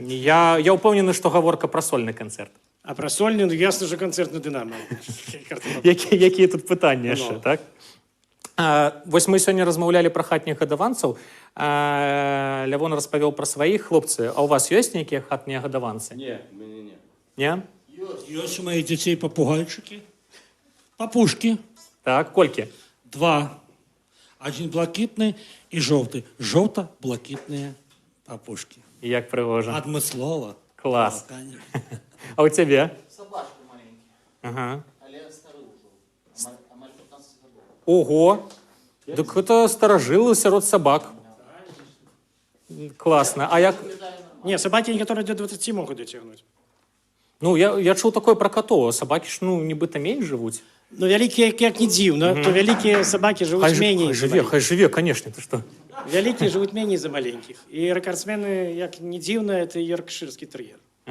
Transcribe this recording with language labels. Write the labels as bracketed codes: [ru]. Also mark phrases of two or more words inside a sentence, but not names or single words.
[be] Я ўпэўнены, што гаворка пра сольны канцэрт. А пра сольны, ну, ясна, що канцэрт на «Дынамо». Якія тут пытанні яшчэ, так? Вось мы сёння размаўлялі пра хатніх гадаванцаў. Лявон распавёў пра сваіх, хлопцы. А ў вас ёсць нейкія хатнія гадаванцы? [ru] Не, у меня нет. [be] Не? Ёсць у моих дзяцей папугайчыкі, папушкі, Так, колькі? 2. [ru] Один блакитный и желтый. Желто-блакитные папушки. [be] Як прыгожа. Адмыслова. Клас. [ru] Да, конечно. [be] А ў цябе? [ru] Собачки маленькие, Ага. але старые уже. Амаль 15 годов. [be] Ого! Дык гэта старажылы сярод сабак. Класна. А як... [ru] Не, собаки некоторые до 20 могут дотягнуть. [be] Ну, я чуў такое пра катоў. Сабакі ж, ну, нібыта менш жывуць. Ну, вялікія, як не дзіўна, то вялікія собаки жывуць меней. Хай жыве, канешне, ты што? Вялікія жывуць меней за маленькіх. І рэкардсмены, як не дзіўна, это йоркширскі тэр'ер.